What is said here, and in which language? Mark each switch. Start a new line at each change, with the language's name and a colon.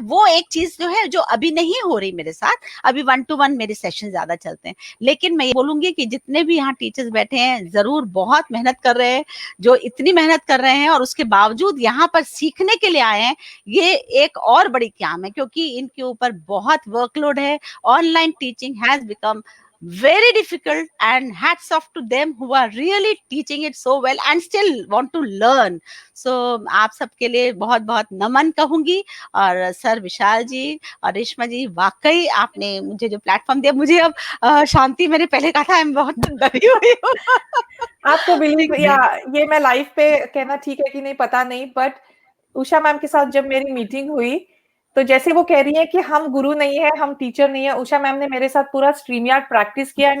Hindi: वो एक चीज जो है, जो अभी नहीं हो रही मेरे साथ. अभी 1-to-1 मेरे सेशन ज्यादा चलते हैं. लेकिन मैं ये बोलूंगी कि जितने भी यहाँ टीचर्स बैठे हैं, जरूर बहुत मेहनत कर रहे हैं. जो इतनी मेहनत कर रहे हैं और उसके बावजूद यहाँ पर सीखने के लिए आए हैं, ये एक और बड़ी काम है, क्योंकि इनके ऊपर बहुत वर्कलोड है. Online
English: teaching has become very difficult, and hats off to them who are really teaching it so well and still want to learn. So
Hindi: आप सबके लिए बहुत बहुत नमन कहूंगी. और सर विशाल जी और रेशमा जी, वाकई आपने मुझे जो प्लेटफॉर्म दिया, मुझे अब शांति, मैंने पहले कहा था, मैं बहुत डरी हुई हूँ. आपको बिलीव, या ये मैं लाइव पे कहना ठीक है कि नहीं पता नहीं, बट उषा मैम के साथ जब मेरी मीटिंग हुई, तो जैसे वो कह रही है कि हम गुरु नहीं है, हम टीचर नहीं है, उषा मैम ने मेरे साथ पूरा StreamYard प्रैक्टिस किया.